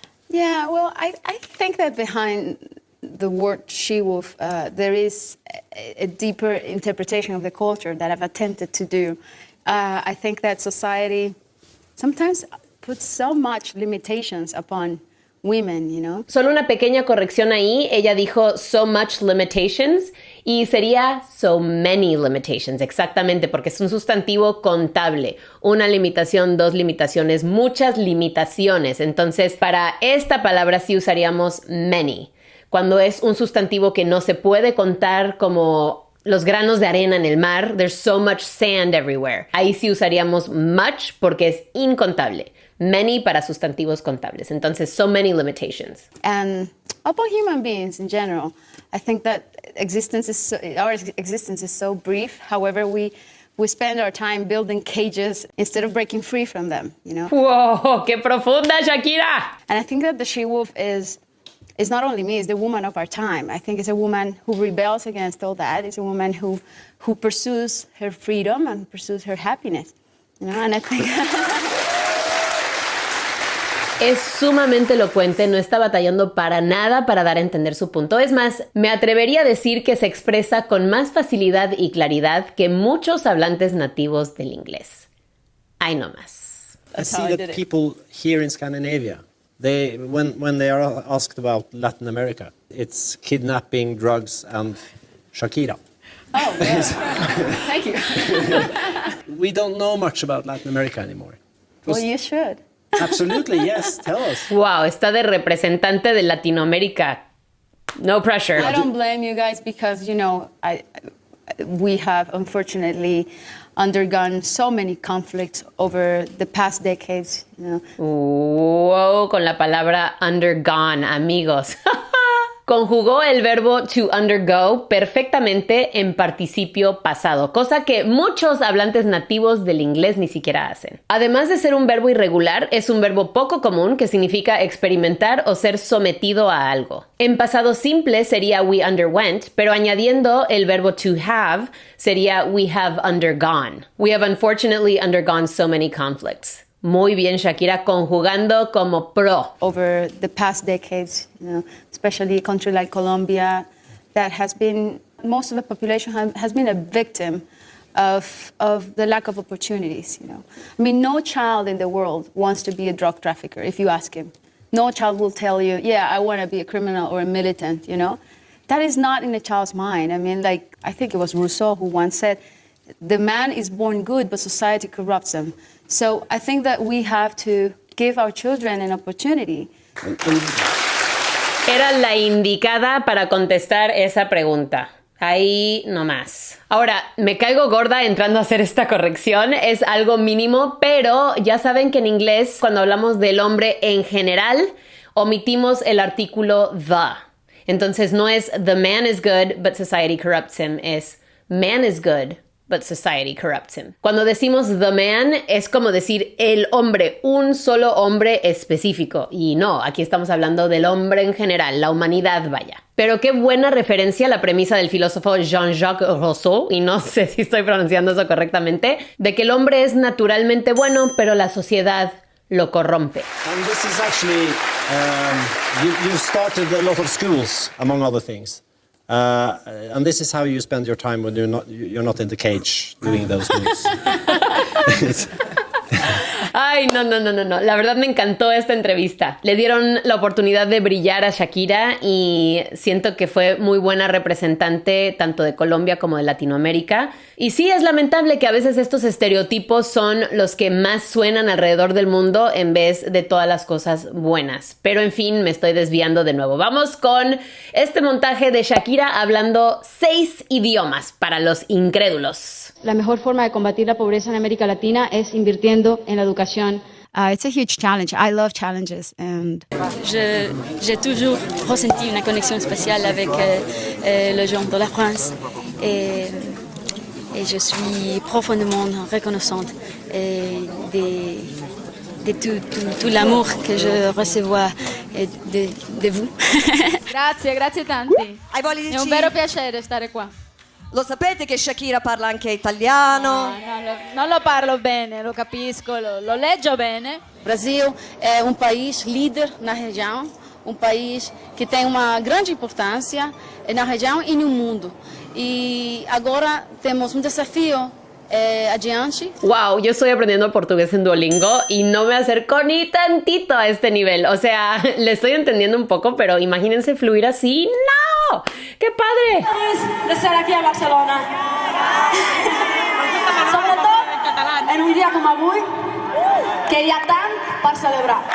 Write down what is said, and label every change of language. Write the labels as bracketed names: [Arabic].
[English] Yeah, well, I think that behind the word she-wolf, there is a deeper interpretation of the culture that I've attempted to do. I think that society sometimes puts so much limitations upon women, [Spanish] Solo una pequeña corrección ahí. Ella dijo [English] so much limitations [Spanish] y sería [English] so many limitations, [Spanish] exactamente, porque es un sustantivo contable. Una limitación, dos limitaciones, muchas limitaciones. Entonces, para esta palabra sí usaríamos [English] many. [Spanish] Cuando es un sustantivo que no se puede contar como los granos de arena en el mar, [English] there's so much sand everywhere. [Spanish] Ahí sí usaríamos [English] much [Spanish] porque es incontable. Many para sustantivos contables. Entonces, [English] so many limitations. And about human beings in general, I think that our existence is so brief. However, we spend our time building cages instead of breaking free from them, [Spanish] ¡Wow! ¡Qué profunda, Shakira! [English] And I think that the she-wolf is not only me, it's the woman of our time. I think it's a woman who rebels against all that. It's a woman who pursues her freedom and pursues her happiness, and I think... [Spanish] Es sumamente elocuente, no está batallando para nada para dar a entender su punto. Es más, me atrevería a decir que se expresa con más facilidad y claridad que muchos hablantes nativos del inglés. Ay, no más. [English] I see that people here in Scandinavia, when they are asked about Latin America, it's kidnapping, drugs, and Shakira. Oh, yeah. Thank you. We don't know much about Latin America anymore. Well, you should. Absolutely, yes. Tell us. [Spanish] Wow, está de representante de Latinoamérica. [English] No pressure. I don't blame you guys because, we have unfortunately undergone so many conflicts over the past decades. [Spanish] Wow, con la palabra [English] undergone, [Spanish] amigos. Conjugó el verbo [English] to undergo [Spanish] perfectamente en participio pasado, cosa que muchos hablantes nativos del inglés ni siquiera hacen. Además de ser un verbo irregular, es un verbo poco común que significa experimentar o ser sometido a algo. En pasado simple sería [English] we underwent, [Spanish] pero añadiendo el verbo [English] to have [Spanish] sería [English] we have undergone. We have unfortunately undergone so many conflicts. [Spanish] Muy bien, Shakira, conjugando como pro. [English] Over the past decades, especially a country like Colombia, that has been, most of the population has been a victim of the lack of opportunities, I mean, no child in the world wants to be a drug trafficker, if you ask him. No child will tell you, yeah, I want to be a criminal or a militant, That is not in a child's mind. I mean, I think it was Rousseau who once said, the man is born good, but society corrupts him. So I think that we have to give our children an opportunity. [Spanish] Era la indicada para contestar esa pregunta. Ahí nomás. Ahora, me caigo gorda entrando a hacer esta corrección. Es algo mínimo, pero ya saben que en inglés, cuando hablamos del hombre en general, omitimos el artículo [English] the. [Spanish] Entonces no es [English] the man is good, but society corrupts him. [Spanish] Es [English] man is good, but society corrupts him. [Spanish] Cuando decimos [English] the man, [Spanish] es como decir el hombre, un solo hombre específico. Y no, aquí estamos hablando del hombre en general, la humanidad, vaya. Pero qué buena referencia a la premisa del filósofo Jean-Jacques Rousseau, y no sé si estoy pronunciando eso correctamente, de que el hombre es naturalmente bueno, pero la sociedad lo corrompe. [English] And this is actually, you started a lot of schools, among other things. And this is how you spend your time when you're not in the cage doing those moves. [Spanish] Ay, no. La verdad me encantó esta entrevista. Le dieron la oportunidad de brillar a Shakira y siento que fue muy buena representante tanto de Colombia como de Latinoamérica. Y sí, es lamentable que a veces estos estereotipos son los que más suenan alrededor del mundo en vez de todas las cosas buenas. Pero en fin, me estoy desviando de nuevo. Vamos con este montaje de Shakira hablando 6 idiomas para los incrédulos. La mejor forma de combatir la pobreza en América Latina es invirtiendo en la educación. [English] It's a huge challenge. I love challenges. And [French] J'ai toujours ressenti une connexion spéciale avec les gens de la France et je suis profondément reconnaissante de tout l'amour que je reçois de vous. [Italian] Grazie tanti. È un vero piacere stare qua. Lo sapete che Shakira parla anche italiano? No, non lo parlo bene, lo capisco, lo leggo bene. [Portuguese] Brasil é país líder na região, país que tem uma grande importância na região e no mundo. E agora temos desafio adiante. [Spanish] Wow, yo estoy aprendiendo portugués en Duolingo y no me acerco ni tantito a este nivel. O sea, le estoy entendiendo un poco, pero imagínense fluir así. ¡No! ¡Qué padre! De estar aquí a Barcelona. [Catalan] Sobretot en un dia com avui, que hi ha tant per celebrar.